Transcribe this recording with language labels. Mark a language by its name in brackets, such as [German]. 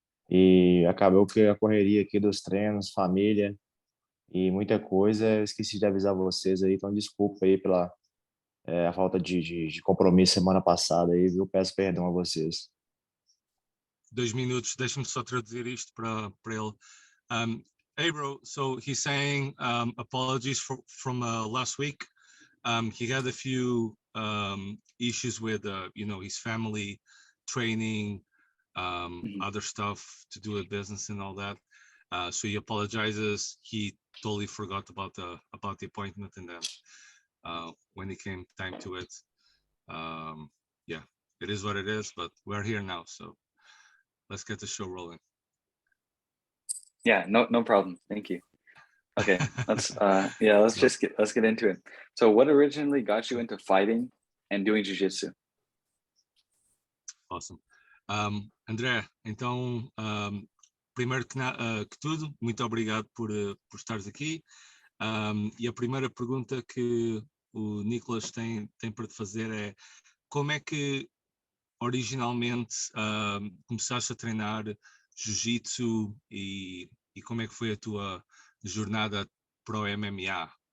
[Portuguese] E acabou que a correria aqui dos treinos, família e muita coisa, eu esqueci de avisar vocês aí, então desculpa aí pela a falta de compromisso semana passada aí, viu? Peço perdão a vocês. 2 minutos, deixa-me só traduzir isto para ele. [English] Hey bro, so he's saying apologies from last week. He had a few issues with his family, training, other stuff to do with business and all that. So he apologizes. He totally forgot about the appointment, and then when it came time to it, yeah, it is what it is. But we're here now, so let's get the show rolling. Yeah, no problem. Thank you. Okay, let's get into it. So what originally got you into fighting and doing jiu-jitsu? Awesome. [Portuguese] André, então, primeiro que tudo, muito obrigado por estares aqui. E a primeira pergunta que o Nicolas tem para te fazer é: como é que originalmente começaste a treinar jiu-jitsu e como é que foi a tua jornada para o MMA?